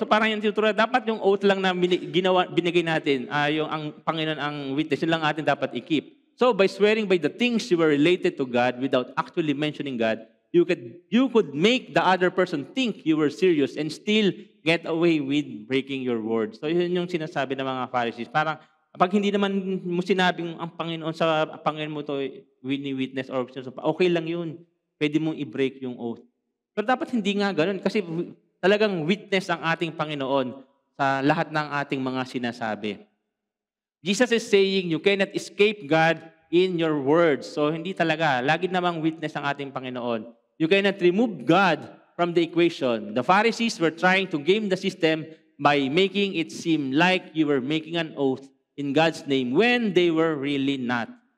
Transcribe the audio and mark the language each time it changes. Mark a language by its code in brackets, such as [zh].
[tl] So parang yung tinuturo, dapat yung oath lang na binigay natin, yung ang Panginoon ang witness, yun lang natin dapat i-keep. [en] So by swearing by the things you were related to God without actually mentioning God, you could make the other person think you were serious and still get away with breaking your word. [tl] So yun yung sinasabi ng mga Pharisees. Parang pag hindi naman mo sinabing ang Panginoon sa Panginoon mo to witness or okay lang yun. Pwede mong i-break yung oath. Pero dapat hindi nga ganun kasi talagang witness ang ating Panginoon sa lahat ng ating mga sinasabi. [en] Jesus is saying you cannot escape God in your words. [tl] So hindi talaga. Lagi namang witness ang ating Panginoon. [en] You cannot remove God from the equation. The Pharisees were trying to game the system by making it seem like you were making an oath in God's name when they were really not.